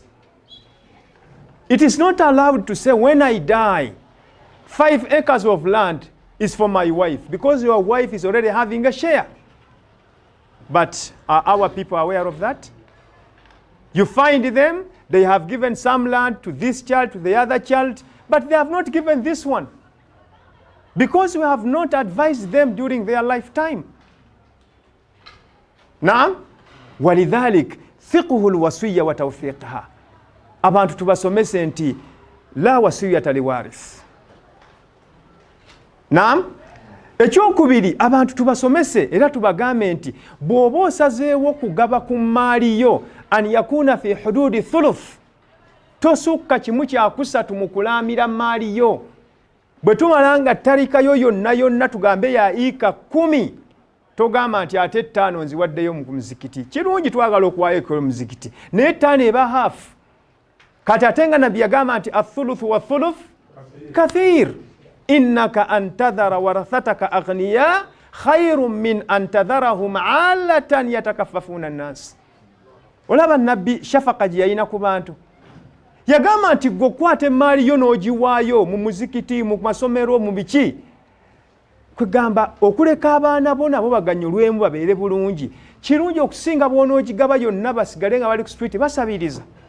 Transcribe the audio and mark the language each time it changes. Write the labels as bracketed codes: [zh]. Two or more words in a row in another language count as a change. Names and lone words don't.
[en] It is not allowed to say, when I die, 5 acres of land is for my wife, because your wife is already having a share. But are our people aware of that? You find them, they have given some land to this child, to the other child, but they have not given this one, because we have not advised them during their lifetime. [ar] نعم، ولذلك فقه الوصية وتوثيقها. [lg] Abantu tubasomese nti [ar] لا وصية لوارث. [lg] Naam, ekyokubiri abantu tubasomese era tubagambe nti bw'oba osazeewo kugaba ku maali yo [ar] أن يكون في حدود الثلث. [lg] Tosukka kimu kyakusatu mu kulaamira maali yo. Bwe tumala nga tarika yo yonna tugambe ya ika 10, togamba nti ate 5 nziwaddeyo mu muzikiti. Kirungi twagala okuwaayo ku muzikiti, naye 5 eba half. kati atenga nabbi yagamba nti [ar] الثلث و الثلث كثير إنك أن تذر ورثتك أغنياء خير من أن تذرهم عالة يتكففون الناس. [lg] Olaba nabbi shafaka gye yalina ku bantu yagamba nti gwe okwata emaali yo n'ogiwaayo mu muzikiti mu masomero mu biki kwegamba okuleka abaana bo nabo baganyulwemu babeere bulungi kirungi okusinga bw'onoogigaba yonna basigale nga bali ku street basabiriza.